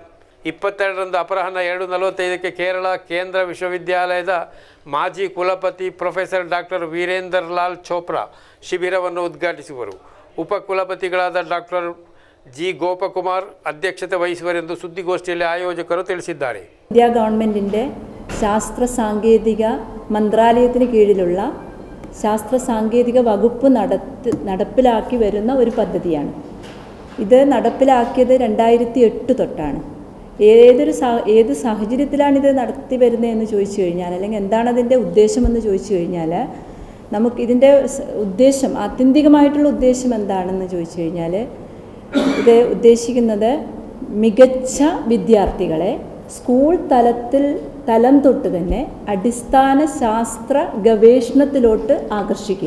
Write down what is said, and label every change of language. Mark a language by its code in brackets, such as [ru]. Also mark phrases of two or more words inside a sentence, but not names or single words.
[kn] 22ರಂದು ಅಪರಾಹ್ನ 2:45ಕ್ಕೆ ಕೇರಳ ಕೇಂದ್ರ ವಿಶ್ವವಿದ್ಯಾಲಯದ ಮಾಜಿ ಕುಲಪತಿ ಪ್ರೊಫೆಸರ್ ಡಾಕ್ಟರ್ ವೀರೇಂದರ್ ಲಾಲ್ ಚೋಪ್ರಾ ಶಿಬಿರವನ್ನು ಉದ್ಘಾಟಿಸುವರು. ಉಪಕುಲಪತಿಗಳಾದ ಡಾಕ್ಟರ್ ಜಿ ಗೋಪಕುಮಾರ್ ಅಧ್ಯಕ್ಷತೆ ವಹಿಸುವರೆಂದು ಸುದ್ದಿಗೋಷ್ಠಿಯಲ್ಲಿ ಆಯೋಜಕರು ತಿಳಿಸಿದ್ದಾರೆ. [ml] ഇന്ത്യ ഗവൺമെൻറ്റിൻ്റെ ശാസ്ത്ര സാങ്കേതിക മന്ത്രാലയത്തിന് കീഴിലുള്ള ശാസ്ത്ര സാങ്കേതിക വകുപ്പ് നടപ്പിലാക്കി വരുന്ന ഒരു പദ്ധതിയാണ്. ഇത് നടപ്പിലാക്കിയത് 2008 തൊട്ടാണ്. ഏത് സാഹചര്യത്തിലാണിത് നടത്തി വരുന്നതെന്ന് ചോദിച്ചു കഴിഞ്ഞാൽ, അല്ലെങ്കിൽ എന്താണ് അതിൻ്റെ ഉദ്ദേശമെന്ന് ചോദിച്ചു കഴിഞ്ഞാൽ, നമുക്കിതിൻ്റെ ഉദ്ദേശം, ആത്യന്തികമായിട്ടുള്ള ഉദ്ദേശം എന്താണെന്ന് ചോദിച്ചു കഴിഞ്ഞാൽ, ഇത് ഉദ്ദേശിക്കുന്നത് മികച്ച വിദ്യാർത്ഥികളെ സ്കൂൾ തലം തൊട്ട് തന്നെ അടിസ്ഥാന ശാസ്ത്ര ഗവേഷണത്തിലോട്ട് ആകർഷിക്കുക.